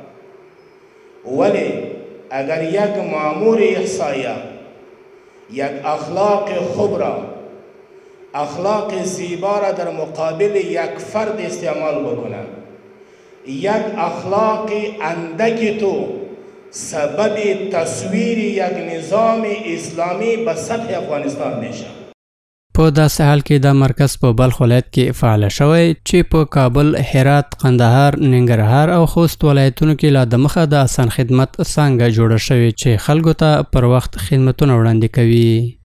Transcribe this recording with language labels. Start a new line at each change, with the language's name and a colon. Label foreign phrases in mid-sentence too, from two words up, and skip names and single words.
Persian: ولی اگر یک مامور احصایه یک اخلاق خوب را، اخلاق زیبا را در مقابل یک فرد استعمال بکنه، یک اخلاق اندکی تو سبب تصویر یک نظام اسلامی به سطح افغانستان میشه.
Pashto: په داسې حال کې دا مرکز په بلخ ولایت کې فعال شوی چې په کابل، هرات، قندهار، ننګرهار او خوست ولایتونو کې لا د مخه د اسان خدمت څنګه جوړه شوې چې خلکو ته پر وخت خدمتونه وړاندې کوي.